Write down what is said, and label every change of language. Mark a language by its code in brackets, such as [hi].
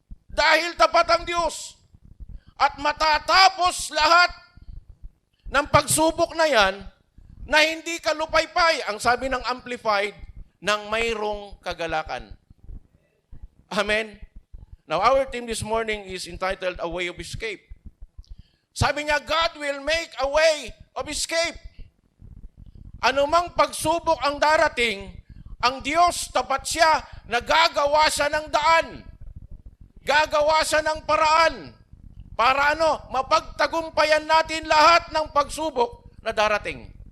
[tl] Dahil tapat ang Diyos. At matatapos lahat ng pagsubok na yan na hindi ka lupaypay, ang sabi ng Amplified, ng mayroong kagalakan. [en] Amen? Now, our theme this morning is entitled, A Way of Escape. [tl] Sabi niya, [en] God will make a way of escape. [tl] Anumang pagsubok ang darating, ang Diyos, tapat siya, na gagawa siya ng daan. Gagawa siya ng paraan. Para mapagtagumpayan natin lahat ng pagsubok na darating.